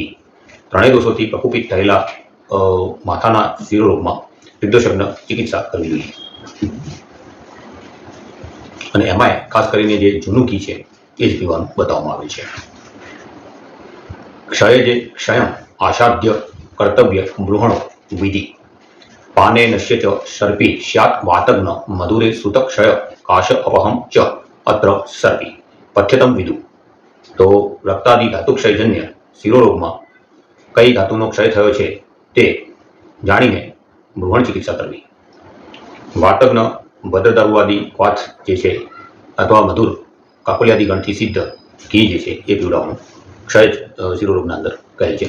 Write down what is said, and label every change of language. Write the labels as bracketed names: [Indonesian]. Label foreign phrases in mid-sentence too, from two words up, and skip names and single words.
[Gujarati] 3 દોષોથી પ્રકુપિત થયેલા માથાના શિરોરોગમાં ત્રિદોષજ્ઞ ચિકિત્સા કરવી જોઈએ. અને એમાંય ખાસ કરીને જે જૂનું ઘી છે એ જ પીવાનું બતાવવામાં આવેલ છે. [Sanskrit] ક્ષયમ आसाद्य कर्तव्य बृहणो विधि पाने नश्य च सर्पी स्यात् वातग्न मधुरे सुतक्षय काश अपहम च अत्र सर्पी पथ्यतम विदु। [Gujarati] તો રક્તાદિ ધાતુ ક્ષયજન્ય शिरोरोगમાં કઈ ધાતુનો ક્ષય થયો છે તે જાણીને બૃહણ ચિકિત્સા કરવી। વાતગ્ન ભદ્રદારુવાદી ક્વાથ જે છે અથવા મધુર કાકોલિયાદી ગણથી સિદ્ધ ઘી જે છે એ પીવડાવવાનું ક્ષય શિરોરોગના અંદર કહે છે।